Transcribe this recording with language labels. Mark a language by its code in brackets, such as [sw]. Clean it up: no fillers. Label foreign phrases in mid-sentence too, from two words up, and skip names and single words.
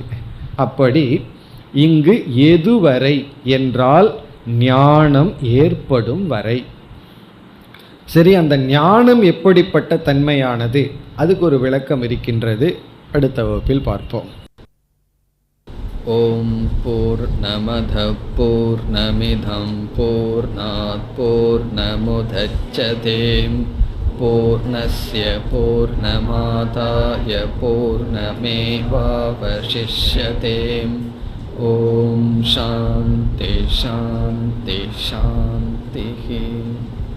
[ta] அப்படி இங்கு எதுவரை என்றால் ஞானம் ஏற்படும் வரை. சரி, அந்த ஞானம் எப்படிப்பட்ட தன்மையானது, அதுக்கு ஒரு விளக்கம் இருக்கின்றது. அடுத்த வகுப்பில் பார்ப்போம். [sa] ॐ पूर्णमदः पूर्णमिदं पूर्णात् पूर्णमुदच्यते पूर्णस्य पूर्णमादाय पूर्णमेवावशिष्यते. ॐ शान्ति शान्ति शान्ति.